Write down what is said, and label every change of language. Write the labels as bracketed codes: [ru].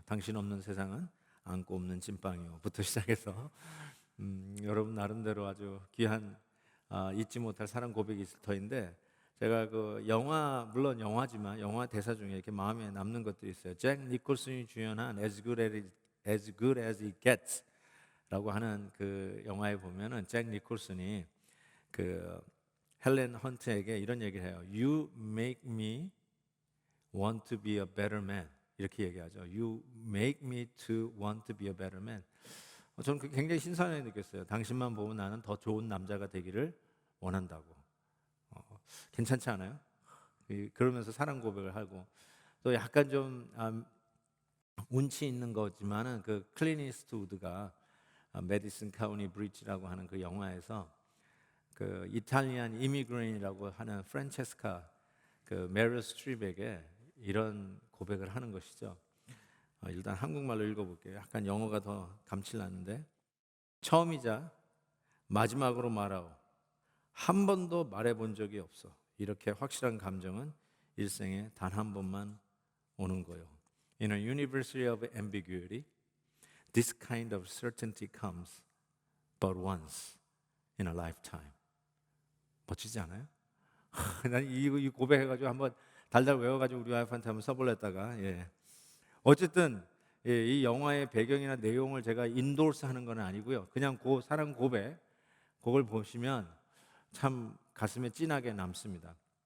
[ko] 당신 없는 세상은 안고 없는 찐빵이요부터 시작해서 여러분 나름대로 아주 귀한 잊지 못할 사랑 고백이 있을 터인데, 제가 그 영화, 물론 영화지만 영화 대사 중에 이렇게 마음에 남는 것들이 있어요. 잭 니콜슨이 주연한 As Good as It Gets 라고 하는 그 영화에 보면은 잭 니콜슨이 그 헬렌 헌트에게 이런 얘기를 해요. [en] You make me want to be a better man. [ko] 이렇게 얘기하죠. [en] You make me to want to be a better man. [ko] 저는 굉장히 신선하게 느꼈어요. 당신만 보면 나는 더 좋은 남자가 되기를 원한다고. 괜찮지 않아요? 그러면서 사랑 고백을 하고, 또 약간 좀 운치 있는 거지만은 그 클린 이스트우드가 메디슨 카운티 브릿지라고 하는 그 영화에서 그 이탈리안 이미그레인이라고 하는 프란체스카 그 메릴 스트립에게 이런 고백을 하는 것이죠. 일단 한국말로 읽어볼게요. 약간 영어가 더 감칠나는데, 처음이자 마지막으로 말하오. 한 번도 말해본 적이 없어. 이렇게 확실한 감정은 일생에 단 한 번만 오는 거요. [en] In a university of ambiguity, this kind of certainty comes but once in a lifetime. [ko] 멋지지 않아요? 난 이 고백해가지고 한번 달달 외워가지고 우리 와이프한테 한번 써보려다가, 어쨌든 이 영화의 배경이나 내용을 제가 인도스 하는 건 아니고요. 그냥 그 사랑 고백, 그걸 보시면 참 가슴에 찐하게 남습니다.